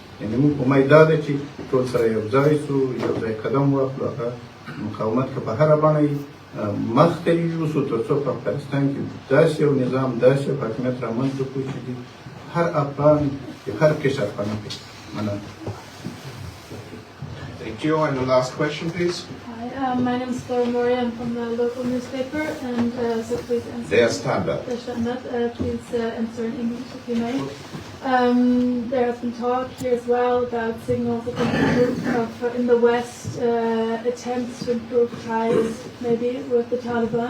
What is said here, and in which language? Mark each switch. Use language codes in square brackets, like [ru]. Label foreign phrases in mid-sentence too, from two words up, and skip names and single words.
[ps] یعنې موږ امید دا دی چې ټول سره یو ځای شو، یو ځای قدم واخلو، هغه مقاومت که په هره بڼه یې مخته یوسو تر څو په افغانستان کې داسې یو نظام داسې یو حاکمیت رامنځته کړو چې هر افغان د هر قشر پناه کوي. مننه. [en] Thank you. And the last question, please. Hi, my name is Flora. I'm from the local newspaper, and so please answer. They are standard. Please answer in English if you may. There has been talk here as well about signals of in the West attempts to improve ties, maybe with the Taliban.